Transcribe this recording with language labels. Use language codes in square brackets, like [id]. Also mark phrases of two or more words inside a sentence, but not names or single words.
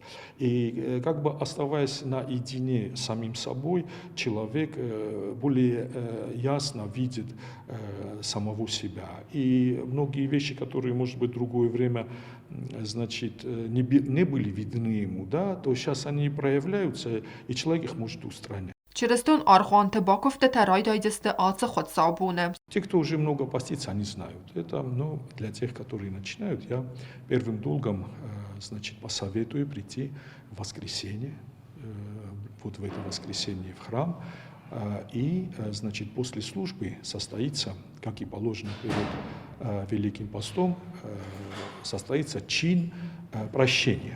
[ru] И как бы оставаясь наедине с самим собой, человек более ясно видит самого себя. И многие вещи, которые, может быть, в другое время, значит, не были видны ему, да, то сейчас они проявляются, и человек их может устранять. Ciriston archante bakovte teraj dajdzeste ace chod sabune. Те, кто уже много постится, они знают. Это, но для тех, которые начинают, я первым долгом, значит, посоветую прийти в воскресенье, вот в это воскресенье в храм, и, значит, после службы состоится, как и положено перед Великим постом, состоится чин прощения.